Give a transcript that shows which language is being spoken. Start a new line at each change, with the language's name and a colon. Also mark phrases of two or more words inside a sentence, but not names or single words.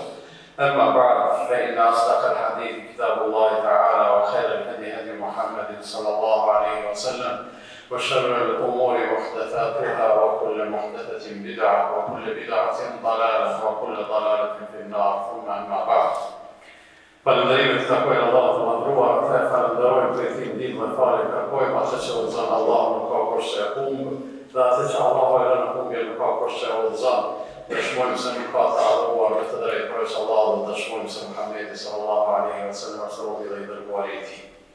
Arabic: أما بعد فإن أصدق الحديث كتاب الله تعالى وخير الهدي هدي محمد صلى الله عليه وسلم وشر الأمور محدثاتها وكل محدثة بدعة وكل بدعة ضلالة وكل ضلالة في النار. ثم أما بعد.
Albanian: Falënderimet të takojnë Allahut të madhruar, dhe falenderojmë për këtë ndihmë dhe falë kërkojmë atë që udhëzon Allahu nuk ka kush që e humbë, dhe atë që Allahu e lënë humbje nuk ka kush që e udhëzon. Dëshmojmë se nuk ka të adhuruar me të drejtë përveç Allahut dhe dëshmojmë se Muhamedi
Arabic: صلى الله عليه وسلم
Albanian: është robi dhe i dërguari i tij.